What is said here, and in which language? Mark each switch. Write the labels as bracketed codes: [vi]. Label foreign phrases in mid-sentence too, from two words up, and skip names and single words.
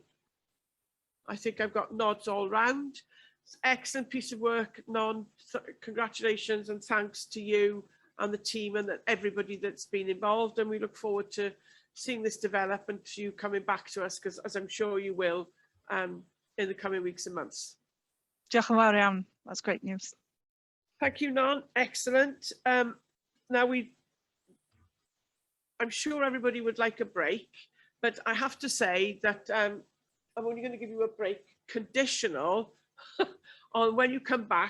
[en] I think I've got nods all round. Excellent piece of work, Non. Congratulations and thanks to you and the team and everybody that's been involved. And we look forward to seeing this develop and to you coming back to us, because as I'm sure you will in the coming weeks and months. [cy] Diolch yn fawr iawn. [en] That's great news. Thank you, Non. Excellent. Now I'm sure everybody would like a break, but I have to say that I'm only going to give you a break conditional on when you come back.